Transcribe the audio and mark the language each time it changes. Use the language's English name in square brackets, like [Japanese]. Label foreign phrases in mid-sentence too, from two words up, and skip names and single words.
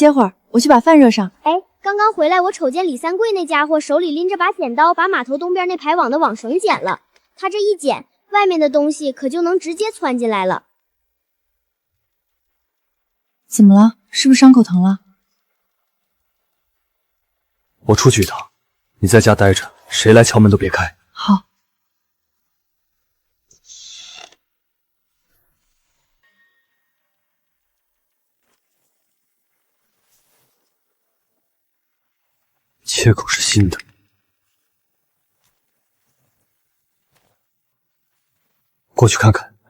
[Chinese] 哎， 刚刚回来，我瞅見李三桂那家伙手裡拎着把剪刀，把碼頭東邊那排網的網繩剪了。他這一剪，外面的東西可就能直接竄進來了。怎麼了？是不是傷口疼了？我出去一趟，你在家待着，誰來敲門都別開。好。切口是新的，過去看看。